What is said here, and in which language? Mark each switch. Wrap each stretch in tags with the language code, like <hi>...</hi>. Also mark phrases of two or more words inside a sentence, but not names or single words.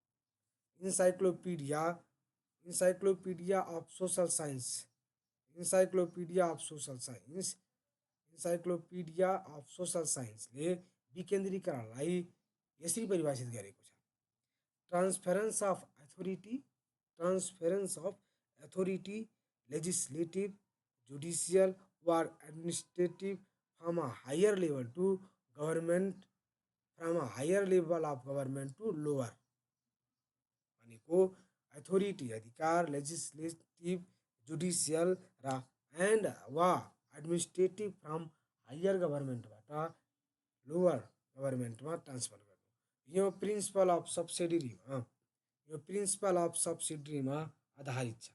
<ne>इन्साइक्लोपिडिया अफ सोसल साइन्सले विकेन्द्रीकरणलाई यसरी परिभाषित गरेको छ:</ne> <en>transference of authority legislative, judicial or administrative from a higher level to government, from a higher level of government to lower</en> <ne>भनेको अथोरिटी अधिकार</ne> <en>legislative judicial र and वा administrative from higher</en> <ne>गभर्मेन्टबाट लोअर गभर्मेन्टमा ट्रान्सफर गर्नु। यो</ne> <en>principle of subsidiaryमा</en> <ne>आधारित छ।</ne>